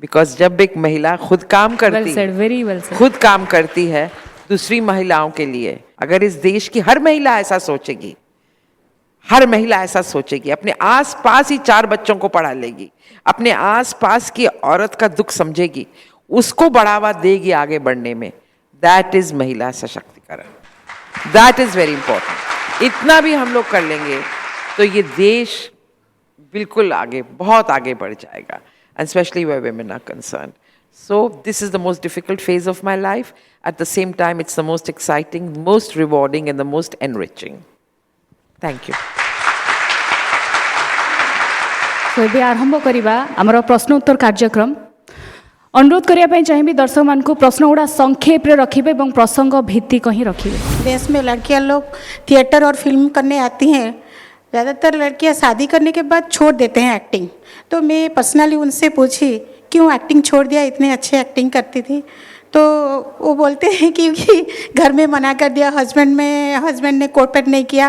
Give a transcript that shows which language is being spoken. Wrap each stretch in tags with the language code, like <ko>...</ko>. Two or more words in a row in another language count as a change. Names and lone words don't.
<hi>बिकॉज जब एक महिला खुद काम करती है, खुद काम करती है दूसरी महिलाओं के लिए, अगर इस देश की हर महिला ऐसा सोचेगी, हर महिला ऐसा सोचेगी, अपने आस पास ही 4 बच्चों को पढ़ा लेगी, अपने आस पास की औरत का दुख समझेगी, उसको बढ़ावा देगी आगे बढ़ने में,</hi> <en>that is</en> <hi>महिला सशक्तिकरण.</hi> <en>that is very important.</en> <hi>इतना भी हम लोग कर लेंगे तो ये देश बिल्कुल आगे, बहुत आगे बढ़ जाएगा,</hi> <en>and specially where women are concerned. So this is the most difficult phase of my life. At the same time, it's the most exciting, most rewarding, and the most enriching. Thank you.</en> <or>तो ଏବେ ଆରମ୍ଭ କରିବା ଆମର ପ୍ରଶ୍ନ ଉତ୍ତର କାର୍ଯ୍ୟକ୍ରମ। ଅନୁରୋଧ କରିବା ପାଇଁ ଚାହିଁବି ଦର୍ଶକମାନଙ୍କୁ ପ୍ରଶ୍ନ ଗୁଡ଼ା ସଂକ୍ଷେପରେ ରଖିବେ ଏବଂ ପ୍ରସଙ୍ଗ ଭିତ୍ତିକ ହିଁ ରଖିବେ।</or> <hi>देश में लड़कियां लोग थिएटर और फिल्म करने आती हैं, ज़्यादातर लड़कियां शादी करने के बाद छोड़ देते हैं एक्टिंग। तो मैं पर्सनली उनसे पूछी क्यों एक्टिंग छोड़ दिया, इतने अच्छे एक्टिंग करती थी। तो वो बोलते हैं क्योंकि घर में मना कर दिया, हस्बैंड ने कोऑपरेट नहीं किया।</hi>